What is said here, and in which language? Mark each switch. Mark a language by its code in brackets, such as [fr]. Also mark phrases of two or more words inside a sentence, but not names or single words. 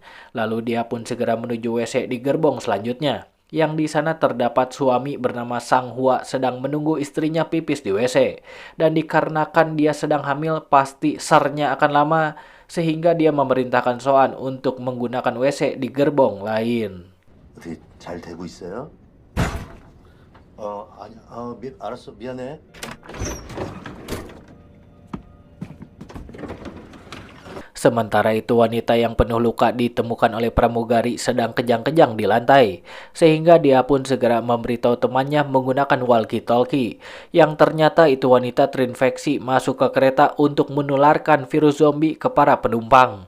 [id] Lalu dia pun segera menuju WC di gerbong selanjutnya. Yang di sana terdapat suami bernama Sang Hua sedang menunggu istrinya pipis di WC. Dan dikarenakan dia sedang hamil, pasti sernya akan lama, sehingga dia memerintahkan Soan untuk menggunakan WC di gerbong lain. [ko] 어떻게 잘 되고 있어요? 아니, 알았어, 미안해. [id] Sementara itu wanita yang penuh luka ditemukan oleh pramugari sedang kejang-kejang di lantai, sehingga dia pun segera memberitahu temannya menggunakan walkie-talkie, yang ternyata itu wanita terinfeksi masuk ke kereta untuk menularkan virus zombie ke para penumpang.